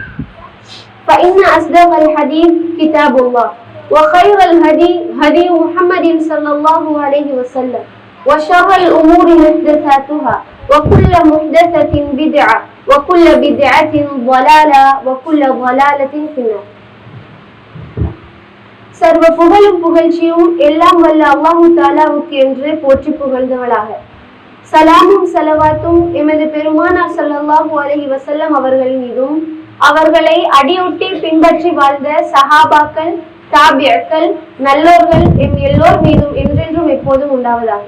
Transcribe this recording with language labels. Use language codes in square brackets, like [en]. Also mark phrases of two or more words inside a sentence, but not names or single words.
[ar] فإن أصدق الحديث كتاب الله وخير الهدي هدي محمد صلى الله عليه وسلم وشر الأمور محدثاتها وكل محدثة بدعة وكل بدعة ضلالة وكل ضلالة في النار. [ta] சர்வ புகழும் புகழ்ச்சியும் எல்லாம் வல்ல அல்லாஹு தாலாவுக்கு என்று போற்றி புகழ்ந்தவளாக, சலாமும் சலவாத்தும் எமது பெருமானார் [ar] صلى الله عليه وسلم [ta] அவர்கள் மீதும் அவர்களை அடியொட்டி பின்பற்றி வாழ்ந்த சஹாபாக்கள், தாபியக்கள், நல்லோர்கள் எம் எல்லோர் மீதும் என்றென்றும் எப்போதும் உண்டாவதாக.